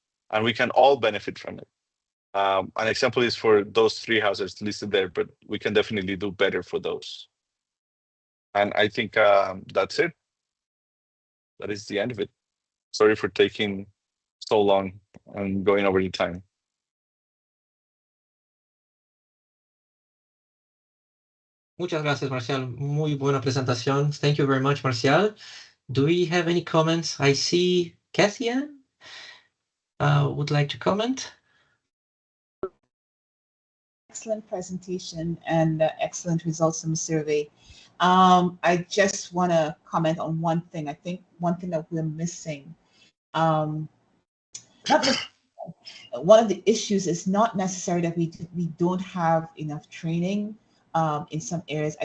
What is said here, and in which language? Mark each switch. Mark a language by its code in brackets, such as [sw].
[en] And we can all benefit from it. An example is for those three hazards listed there, but we can definitely do better for those. And I think that's it. That is the end of it. Sorry for taking so long and going over the time. [es] Muchas gracias, Marcial. Muy buena presentación. [en] Thank you very much, Marcial. Do we have any comments? I see Kathian would like to comment. Excellent presentation and excellent results from the survey. I just want to comment on one thing. I think one thing that we're missing, one of the issues is not necessarily that we don't have enough training in some areas.